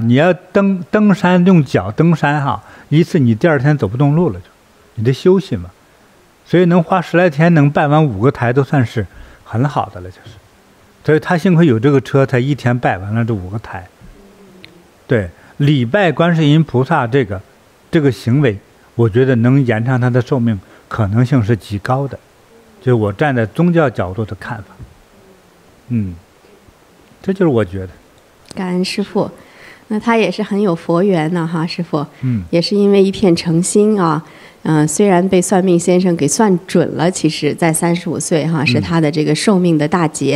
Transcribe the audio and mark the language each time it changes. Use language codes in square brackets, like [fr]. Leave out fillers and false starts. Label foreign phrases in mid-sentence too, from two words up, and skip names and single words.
[zh] 你要登山用腳登山哈，一次你第2天走不動路了，你得休息嘛。所以能花10來天能拜完5個台都算是很好的了，就是。所以他幸虧有這個車，才1天拜完了這5個台。對，禮拜觀世音菩薩這個行為，我覺得能延長他的壽命可能性是極高的，就是我站在宗教角度的看法。這就是我覺得。感恩師父，那他也是很有佛緣呢哈，師父。也是因為一片誠心啊，雖然被算命先生給算準了，其實在35歲哈是他的這個壽命的大劫。